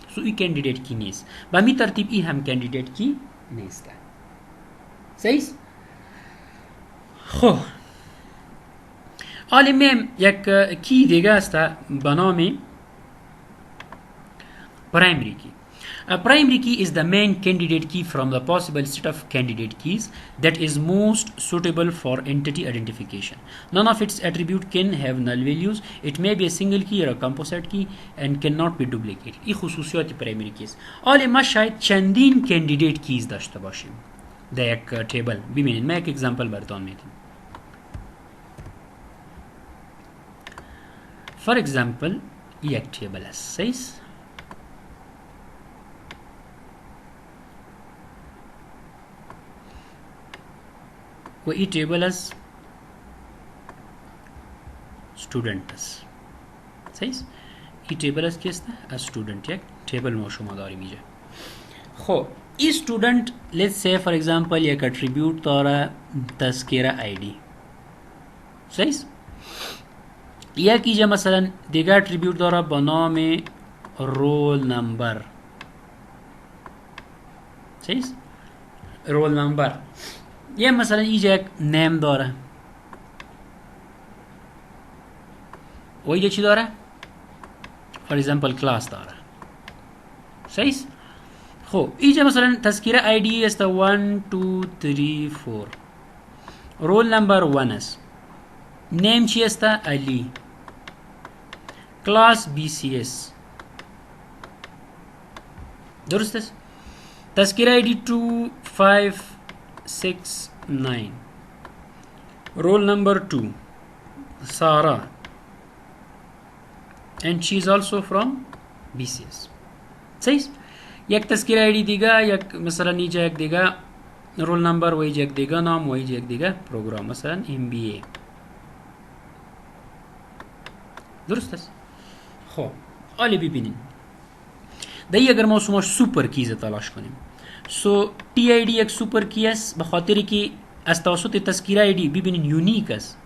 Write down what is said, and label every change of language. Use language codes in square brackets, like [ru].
[fa] سو ای کاندیدیت کی نیست. به می ترتیب ای هم کاندیدیت کی نیست. صحیح؟ خب حالا میم یک کی دیگه است به نام primary key. [en] A primary key is the main candidate key from the possible set of candidate keys that is most suitable for entity identification. None of its attributes can have null values. It may be a single key or a composite key and cannot be duplicated. [fa] این خصوصیات primary keys. حالا ما شاید چندین candidate keys داشته باشیم در یک تیبل. ببینید من یک اگزامپل براتون میدم. [en] For example [fa] یک تیبل است. صحیح؟ و ای تیبل از student است. صحیح؟ ای تیبل از کی است؟ از student. یک تیبل ما شما داریم اینجا. خب ای student [en] let's say for example [fa] یک attribute داره تذکره ID. صحیح؟ یک اینجا مثلا دیگر attribute داره با نام رول نمبر. صحیح؟ رول نمبر. یه مثلا اینجا یک نیم داره و اینجا چی داره؟ [en] for example [fa] class داره. صحیح است. خب اینجا مثلا تذکره آیدی است 1 2 3 4 رول نمبر 1 است نیم چی است علی کلاس BCS درست است. تذکره آیدی 2 5 6 9 رول نمبر 2 [en] Sarah and she is also from BCS [fa] صحیح. یک تذکره آیدی دیگه یک مثلا اینجا یک دیگه رول نمبر و یک دیگه نام و یک دیگه پروگرام مثلا MBA درست است. خب حالا ببینین دی اگر ما شما سوپر کیز تلاش کنیم سو TID یک سوپر کی است به خاطر که از توسط تذکره آیدی ببینین یونیک است.